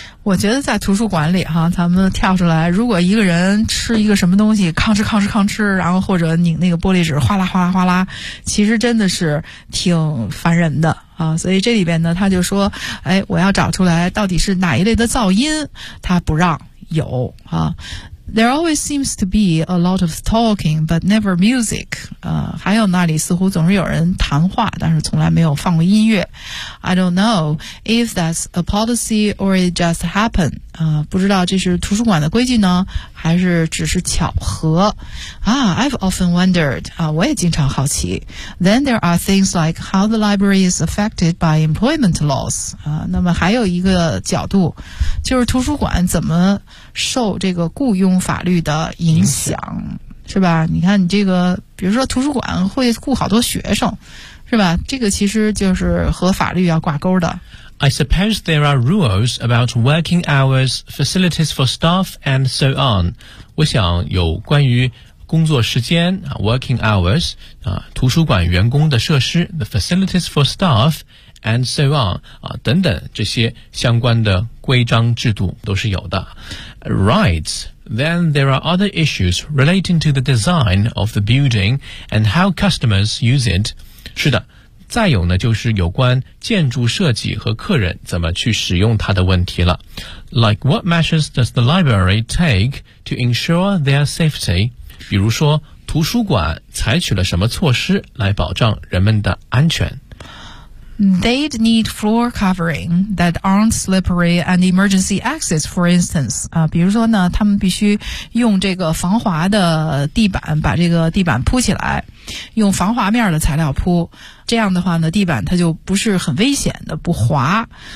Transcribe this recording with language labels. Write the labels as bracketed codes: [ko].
[zh] 我觉得在图书馆里哈，咱们跳出来，如果一个人吃一个什么东西吭哧吭哧吭哧，然后或者拧那个玻璃纸哗啦哗啦哗啦，其实真的是挺烦人的啊。所以这里边呢他就说，哎，我要找出来到底是哪一类的噪音他不让有啊。 [en] There always seems to be a lot of talking, but never music. [zh] 还有那里似乎总是有人谈话，但是从来没有放过音乐。 [en] I don't know if that's a policy or it just happened. [zh] 不知道这是图书馆的规矩呢，还是只是巧合。 [en] I've often wondered. [zh] 我也经常好奇。 [en] Then there are things like how the library is affected by employment laws. [zh] 那么还有一个角度，就是图书馆怎么受这个雇佣法律的影响，是吧？你看你这个，比如说图书馆会雇好多学生，是吧？这个其实就是和法律要挂钩的。 [en] I suppose there are rules about working hours, facilities for staff, and so on. [zh] 我想有关于工作时间 [en] working hours, [zh] 图书馆员工的设施 [en] the facilities for staff, and so on, [zh] 等等这些相关的规章制度都是有的。 [en] Right, then there are other issues relating to the design of the building and how customers use it. [zh] 是的，再有呢就是有关建筑设计和客人怎么去使用它的问题了。 [en] Like what measures does the library take to ensure their safety? [zh] 比如说图书馆采取了什么措施来保障人们的安全 [en] They'd need floor covering that aren't slippery and emergency exits, for instance.、 [zh] 比如说呢他们必须用这个防滑的地板把这个地板铺起来用防滑面的材料铺这样的话呢地板它就不是很危险的不滑